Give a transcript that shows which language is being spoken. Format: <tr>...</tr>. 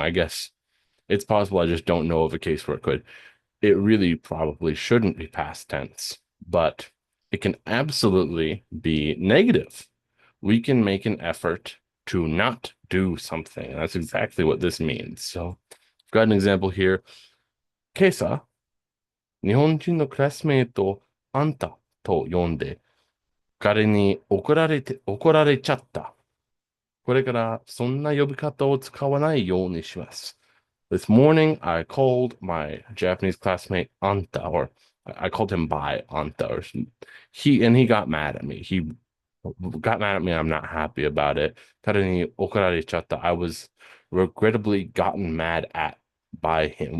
<en>I guess it's possible I just don't know of a case where it could. It really probably shouldn't be past tense, but it can absolutely be negative. We can make an effort to not do something. That's exactly what this means. So I've got an example here.</en> <ja>Keisa, 日本人のクラスメイトをあんたと呼んで、彼に怒られちゃった。これからそんな呼び方を使わないようにします。</ja> <en>This morning, I called my Japanese classmate Anta, or I called him by Anta, or he got mad at me. He got mad at me. I'm not happy about it.</en> <ja>彼に怒られちゃった.</ja> <en>I was regrettably gotten mad at by him.</en>